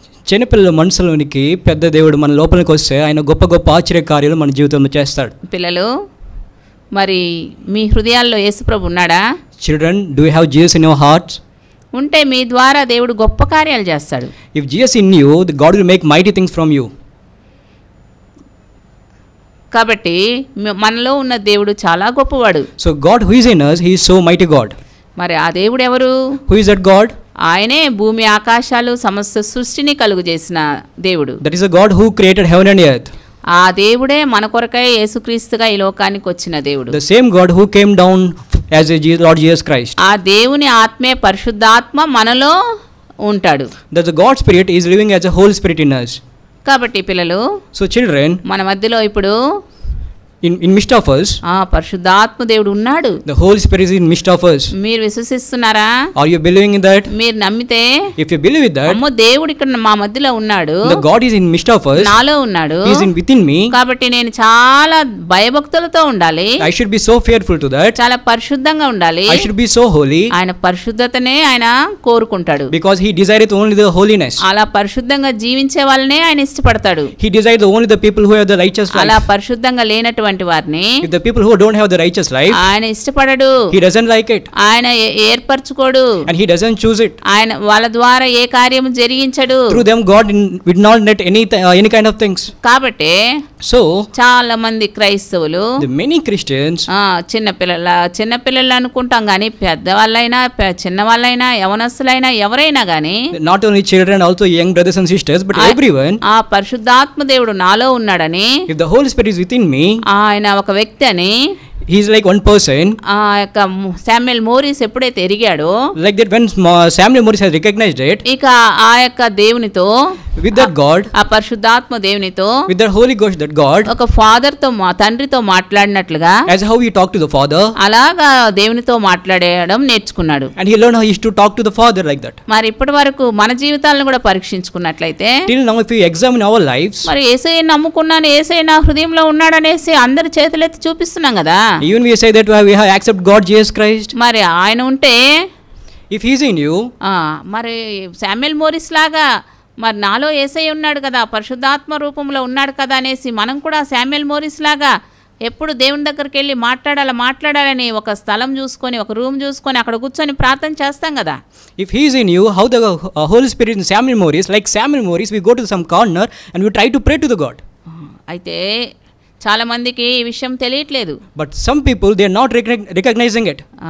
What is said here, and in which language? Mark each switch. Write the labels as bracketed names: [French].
[Telugu] చిన్నపిల్లల మనసులోనికి పెద్ద దేవుడు మన లోపలికి వస్తే ఆయన గొప్ప గొప్ప ఆశ్చర్య కార్యాలు మన జీవితంలో చేస్తాడు. పిల్లలు, మరి మీ హృదయాల్లో యేసుప్రభు ఉన్నాడా? [English] Children, do you have Jesus in your hearts? [Telugu] ఉంటే మీ ద్వారా దేవుడు గొప్ప కార్యాలు చేస్తాడు. [English] If Jesus in you, the God will make mighty things from you. [Telugu] కాబట్టి మనలో ఉన్న దేవుడు చాలా గొప్పవాడు. [English] So God who is in us, he is so mighty God. [Telugu] మరి ఆ దేవుడు ఎవరు? [English] Who is that God? [Telugu] ఆయనే భూమి ఆకాశాలు సమస్త సృష్టిని కలుగజేసిన దేవుడు. [English] That is the God who created heaven and earth. [Telugu] ఆ దేవుడే మన కొరకై యేసుక్రీస్తుగా ఈ లోకానికి వచ్చిన దేవుడు. [English] The same God who came down as a Lord Jesus Christ. [Telugu] ఆ దేవుని ఆత్మే పరిశుద్ధాత్మ మనలో ఉంటాడు. [English] That the God Spirit is living as a Holy Spirit in us. [Telugu] కాబట్టి పిల్లలు, [English] so children, [Telugu] మన మధ్యలో ఇప్పుడు [English] in midst of us, [Telugu] పరిశుద్ధాత్మ దేవుడు ఉన్నాడు. [English] The Holy Spirit is in midst of us. [Telugu] మీరు విశ్వసిస్తున్నారా? [English] Are you believing in that? [Telugu] మీరు నమ్మితే, [English] if you believe in that, [Telugu] అమ్మో దేవుడు ఇక్కడ మా మధ్యలో ఉన్నాడు, [English] the God is in midst of us, [Telugu] నాలో ఉన్నాడు, [English] he is in within me, [Telugu] కాబట్టి నేను చాలా భయభక్తులతో ఉండాలి. [English] I should be so fearful to that. [Telugu] చాలా పరిశుద్ధంగా ఉండాలి. [English] I should be so holy. [Telugu] ఆయన పరిశుద్ధతనే ఆయన కోరుకుంటాడు. [English] Because he desireth only the holiness. [Telugu] అలా పరిశుద్ధంగా జీవించే వాళ్ళనే ఆయన ఇష్టపడతాడు. [English] He desires only the people who have the righteous life. [Telugu] అలా పరిశుద్ధంగా లేనటువంటి వారిని, [English] if the people who don't have the righteous life, [Telugu] ఆయన ఇష్టపడడు. [English] he doesn't like it. [Telugu] ఆయన ఏర్పరచుకోడు. [English] And he doesn't choose it. [Telugu] ఆయన వాళ్ళ ద్వారా ఏ కార్యము జరిగించడు. [English] Through them God will not let any kind of things. [Telugu] కాబట్టి [English] So, [Telugu] చాలా మంది క్రైస్తవులు [English] the many Christians, [Telugu] చిన్నపిల్లలు అనుకుంటాం కానీ పెద్దవాళ్ళైనా చిన్నవాళ్ళైనా యవనస్తులైనా ఎవరైనా కానీ [English] not only children, also young brothers and sisters, but everyone, [Telugu] ఆ పరిశుద్ధాత్మ దేవుడు నాలో ఉన్నాడని, [English] if the Holy Spirit is within me, [Telugu] ఆయన ఒక వ్యక్తి అని, [English] he is like one person. [Telugu] ఆ యొక్క శామ్యుయల్ మోరిస్ ఎప్పుడైతే ఎరిగాడో, [English] Like that, when Samuel Morris has recognized it, [Telugu] ఇక ఆ యొక్క దేవునితో, [English] with that God, [Telugu] ఆ పరిశుద్ధాత్మ దేవునితో, [English] with that Holy Ghost, that God, [Telugu] ఒక ఫాదర్ తో తండ్రితో మాట్లాడినట్లుగా, [English] as how he talked to the Father, [Telugu] అలాగా దేవునితో మాట్లాడడం నేర్చుకున్నాడు. [English] and he learned how he used to talk to the Father like that. [Telugu] మరి ఇప్పటి వరకు మన జీవితాలను కూడా పరీక్షించుకున్నట్లయితే, [English] Till now, if we examine our lives, [Telugu] మరి యేసయ్యను నమ్ముకున్నాను, యేసయ్య నా హృదయంలో ఉన్నాడనేసి అందరి చేతులెత్తి చూపిస్తున్నాం కదా. [English] even we say that we have accepted God Jesus Christ. [Telugu] మరి ఆయన ఉంటే, [English] If he is in you, [Telugu] మరి శామ్యుయల్ మోరిస్ లాగా మరి నాలో యేసయ్య ఉన్నాడు కదా, పరిశుద్ధాత్మ రూపంలో ఉన్నాడు కదా అనేసి మనం కూడా శామ్యుయల్ మోరిస్ లాగా ఎప్పుడు దేవుని దగ్గరికి వెళ్ళి మాట్లాడాలని ఒక స్థలం చూసుకొని, ఒక రూమ్ చూసుకొని అక్కడ కూర్చొని ప్రార్థన చేస్తాం కదా. [English] if he is in you, how the Holy Spirit in Samuel Morris, like Samuel Morris, we go to some corner and we try to pray to the God. [Telugu] అయితే చాలా మందికి ఈ విషయం తెలియట్లేదు. [English] But some people, they are not recognizing it.